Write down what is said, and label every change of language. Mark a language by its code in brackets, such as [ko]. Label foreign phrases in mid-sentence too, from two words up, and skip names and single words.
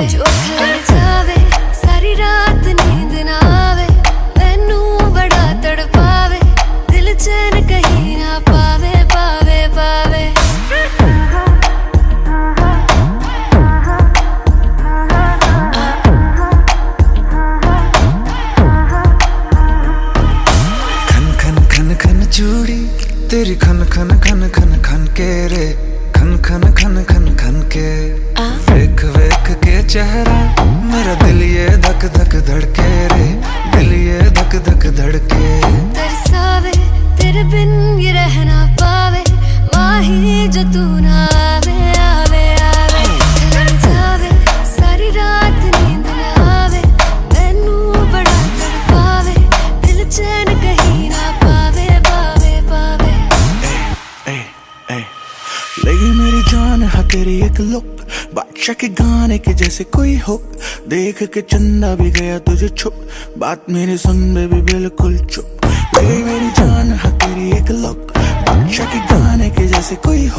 [pa] ਜੋ ਅੱਖ ਲੜ ਜਾਵੇ ਸਾਰੀ ਰਾਤ ਨੀਂਦ ਨਾ ਆਵੇ ਮੈਨੂੰ ਬੜਾ ਤੜਪਾਵੇ ਦਿਲ ਚੈਨ ਕਹੀਂ ਨਾ ਪਾਵੇ ਪਾਵੇ ਪਾਵੇ। [hi] चूड़ी तेरी खन खन खन खन खन के रे खन खन खन खन खन के। [pa] ਵੇਖ ਵੇਖ [hi] के चेहरा मेरा दिल ये धक धक धड़के रे दिल ये धक धक धड़के। [pa] ਤਰਸਾਵੇ ਤੇਰੇ ਬਿਨ ਯੇ ਰਹਿ ਨਾ ਪਾਵੇ ਮਾਹੀ ਜੋ ਤੂੰ ਨਾ ਆਵੇ ਆਵੇ ਆਵੇ। ਲੜ ਜਾਵੇ ਸਾਰੀ ਰਾਤ ਨੀਂਦ ਨਾ ਆਵੇ ਮੈਨੂੰ ਬੜਾ ਤੜਪਾਵੇ ਦਿਲ ਚੈਨ ਕਹੀਂ ਨਾ ਪਾਵੇ ਪਾਵੇ ਪਾਵੇ। [hi] लगी मेरी जान है तेरी एक लुक बादशाह के गाने के जैसे कोई हो। देख के चंदा भी गया तुझे छुप बात मेरी सुन में भी बिल्कुल चुप। लगी मेरी जान है तेरी एक लुक बादशाह के गाने के जैसे कोई हो।